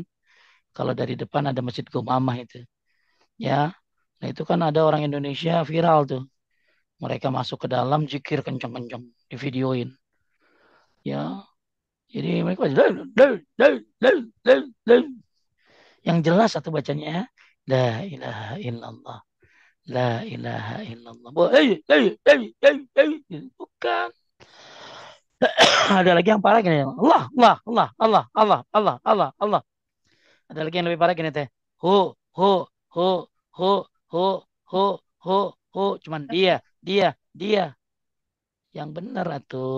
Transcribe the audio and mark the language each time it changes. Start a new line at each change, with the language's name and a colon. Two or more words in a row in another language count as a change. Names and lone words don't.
Indonesian: Kalau dari depan ada Masjid Gomamah itu. Ya, nah itu kan ada orang Indonesia viral tuh. Mereka masuk ke dalam jikir kencang-kencang di videoin. Ya, jadi mereka yang jelas satu bacanya
Arabic: لا إله إلا الله. لا إله إلا الله.
Indonesian: Bukan. Ada lagi yang parah gini. Allah, Allah, Allah, Allah, Allah, Allah, Allah, Allah. Ada lagi yang lebih parah gini teh. Hu, hu, hu, hu, hu, hu, hu, hu. Cuman dia. Yang benar atuh.